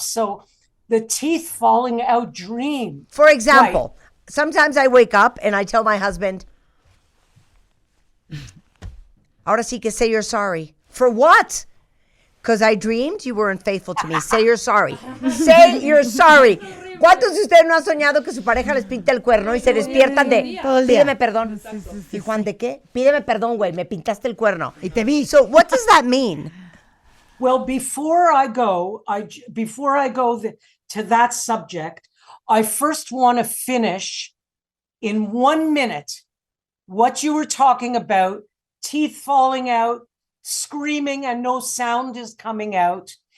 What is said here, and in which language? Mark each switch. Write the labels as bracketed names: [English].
[English] So the teeth falling out dream. For example, sometimes I wake up and I tell my husband, [Spanish] ahora sí que [English] say you're sorry. For what? Because I dreamed you weren't faithful to me. Say you're sorry. Say you're sorry. [Spanish] ¿Cuántos de ustedes no han soñado que su pareja les pinta el cuerno y se despiertan de pídeme perdón? ¿Y Juan de qué? Pídeme perdón, güey, me pintaste el cuerno. Y te vi. [English] So what does that mean? Well, before I go to that subject, I first want to finish in 1 minute what you were talking about, teeth falling out, screaming and no sound is coming out.